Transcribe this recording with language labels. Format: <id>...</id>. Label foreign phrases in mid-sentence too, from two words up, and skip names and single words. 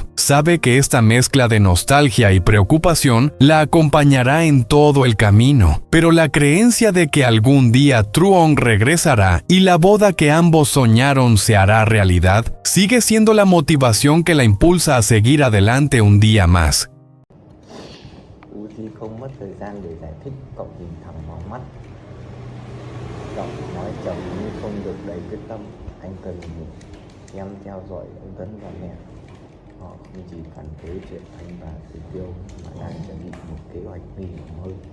<es>Sabe que esta mezcla de nostalgia y preocupación la acompañará en todo el camino, pero la creencia de que algún día Truong regresará y la boda que ambos soñaron se hará realidad sigue siendo la motivación que la impulsa a seguir adelante un día más.</es> <vi>Uzi không mất thời gian để giải thích, cậu nhìn thẳng vào mắt. Giọng nói trầm như không được đầy quyết tâm. Anh cần ngủ. Em theo dõi ông Tấn và mẹ. Họ không chỉ phản đối chuyện anh và Tử Tiêu mà đang chuẩn bị một kế hoạch nguy hiểm hơn.</vi>